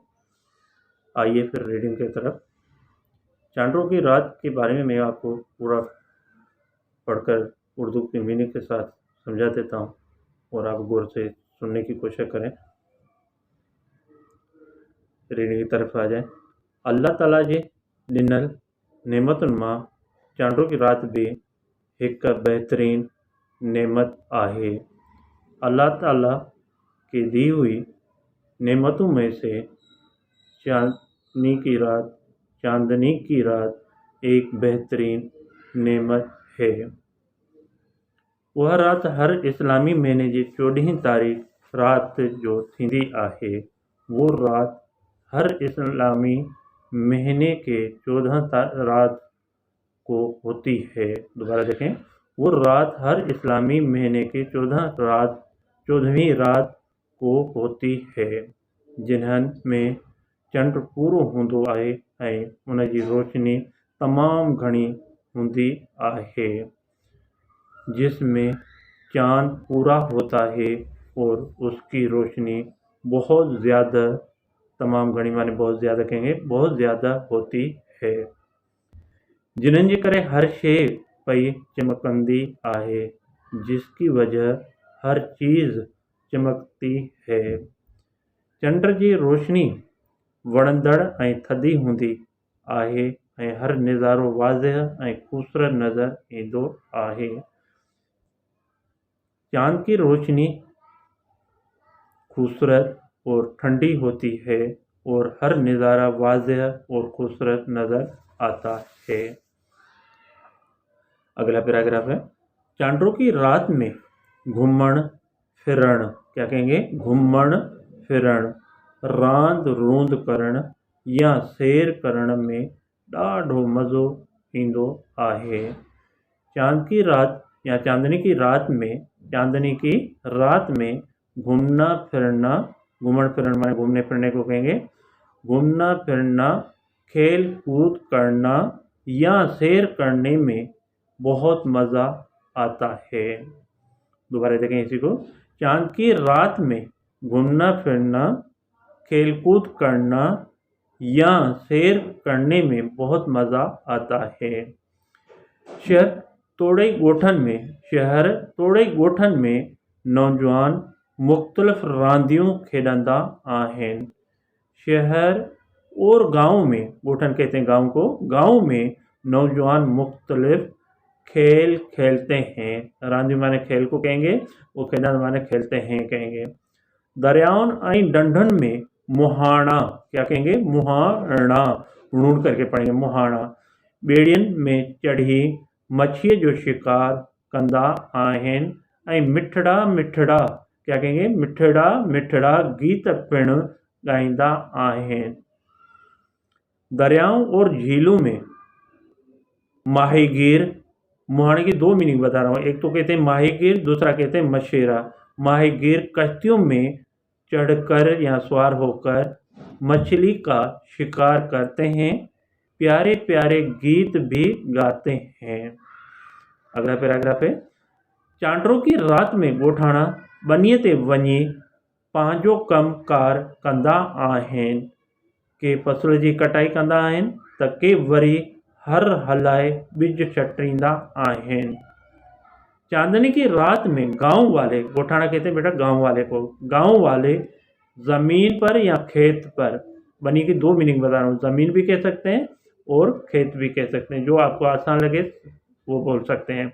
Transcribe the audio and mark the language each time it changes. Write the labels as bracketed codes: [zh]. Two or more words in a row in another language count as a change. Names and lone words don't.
[ur] آئیے پھر ریڈنگ کی طرف. چاندوں کی رات کے بارے میں میں آپ کو پورا پڑھ کر اردو کی مینِنگ کے ساتھ سمجھا دیتا ہوں اور آپ غور سے سننے کی کوشش کریں. ریڈنگ کی طرف آ جائے. [sd] अल्लाह ताला जी ॾिनल नेमतुनि मां चांडो की रात भी एक बेहतरीन नेमत आहे। [ur] اللہ تعالیٰ کی دی ہوئی نعمتوں میں سے چاندنی کی رات ایک بہترین نعمت ہے. [sd] वह रात हर इस्लामी महीने जी 14 तारीख़ रात जो थींदी आहे। [ur] وہ رات ہر اسلامی مہینے کے 14 رات کو ہوتی ہے. دوبارہ دیکھیں، وہ رات ہر اسلامی مہینے کی 14ویں رات کو ہوتی ہے, [sd] जिन्हनि में चंड पूरो हूंदो आहे ऐं उन जी रोशनी तमाम घणी हूंदी आहे। [ur] جس میں چاند پورا ہوتا ہے اور اس کی روشنی بہت زیادہ, [sd] तमाम घणी माने [ur] بہت زیادہ کہیں گے، بہت زیادہ ہوتی ہے. [sd] जिन्हनि जे करे हर शइ पई चमकंदी आहे, [ur] جس کی وجہ ہر چیز چمکتی ہے. [sd] चंड जी रोशनी वणंदड़ ऐं थधी हूंदी आहे ऐं हर नज़ारो वाज़ह ऐं ख़ूबसूरत नज़र ईंदो आहे। [ur] چاند کی روشنی خوبصورت اور ٹھنڈی ہوتی ہے اور ہر نظارہ واضح اور خوبصورت نظر آتا ہے. اگلا پیراگراف ہے. [sd] चांडों की रात में घुमण फिरण, [ur] کیا کہیں گے, [sd] घुमण फिरण, रांद रूंद करण या सैर करण में ॾाढो मज़ो ईंदो आहे। [ur] چاند کی رات یا چاندنی کی رات میں گھومنا پھرنا, [sd] घूमण फिरण माने [ur] گھومنے پھرنے کو کہیں گے، گھومنا پھرنا، کھیل کود کرنا یا سیر کرنے میں بہت مزہ آتا ہے. دوبارہ دیکھیں اسی کو. چاند کی رات میں گھومنا پھرنا، کھیل کود کرنا یا سیر کرنے میں بہت مزہ آتا ہے. [sd] शहर तोड़े ॻोठनि में नौजवान मुख़्तलिफ़ रांदियूं खेॾंदा आहिनि। [ur] شہر اور گاؤں میں، ॻोठनि کہتے ہیں گاؤں کو، گاؤں میں نوجوان مختلف کھیل کھیلتے ہیں। रांदियूं مانے کھیل کو کہیں گے، وہ खेॾंदा مانے کھیلتے ہیں کہیں گے। [sd] दरियाउनि ऐं ढंढुनि में मुहाणा, [ur] کیا کہیں گے، مہانا، ڈھونڈ کر کے پڑھیں گے, مہانا. [sd] ॿेड़ियुनि में चढ़ी मछीअ जो शिकार कंदा आहिनि ऐं मिठड़ा मिठड़ा, [ur] کیا کہیں گے, [sd] मिठड़ा मिठड़ा गीत पिणु ॻाईंदा आहिनि। [ur] دریاؤں اور جھیلوں میں ماہی گیر، مہانے کی دو مینِنگ بتا رہا ہوں، ایک تو کہتے ہیں ماہی گیر، دوسرا کہتے ہیں مچھیرا. ماہی گیر کشتیوں میں چڑھ کر یا سوار ہو کر مچھلی کا شکار کرتے ہیں، پیارے پیارے گیت بھی گاتے ہیں. اگلا پیراگراف ہے. [sd] चांडों की रात में ॻोठाणा ॿनीअ ते वञी पंहिंजो कमकार कंदा आहिनि। के फसल जी कटाई कंदा आहिनि त के वरी हर हलाए ॿिज छटींदा आहिनि। [ur] چاندنی کی رات میں گاؤں والے، ॻोठाणा کہتے ہیں بیٹا گاؤں والے کو، گاؤں والے زمین پر یا کھیت پر، بنی کی دو مینِنگ بتا رہا ہوں، زمین بھی کہہ سکتے ہیں اور کھیت بھی کہہ سکتے ہیں، جو آپ کو آسان لگے وہ بول سکتے ہیں।